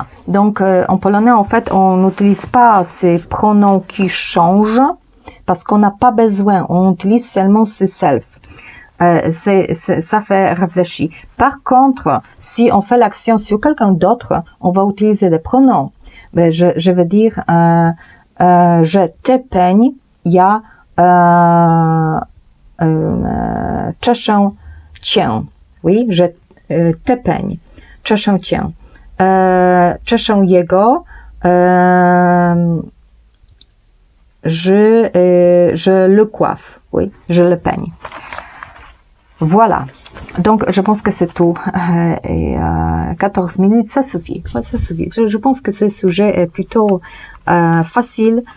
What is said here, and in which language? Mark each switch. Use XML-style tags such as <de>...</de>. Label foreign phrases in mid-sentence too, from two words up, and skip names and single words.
<fr>Donc, en polonais, en fait, on n'utilise pas ces pronoms qui changent parce qu'on n'a pas besoin. On utilise seulement ce self. Ça fait réfléchir. Par contre, si on fait l'action sur quelqu'un d'autre, on va utiliser des pronoms. Mais je veux dire, je te peigne,</fr> <pl>ja czeszę cię.</pl> <fr>Oui, je te peigne.</fr> <pl>Czeszę cię. Czeszę jego.</pl> <fr>Je le coiffe. Oui, je le peigne. Voilà. Donc, je pense que c'est tout. Et 14 minutes, ça suffit. Ouais, ça suffit. Je pense que ce sujet est plutôt facile.</fr>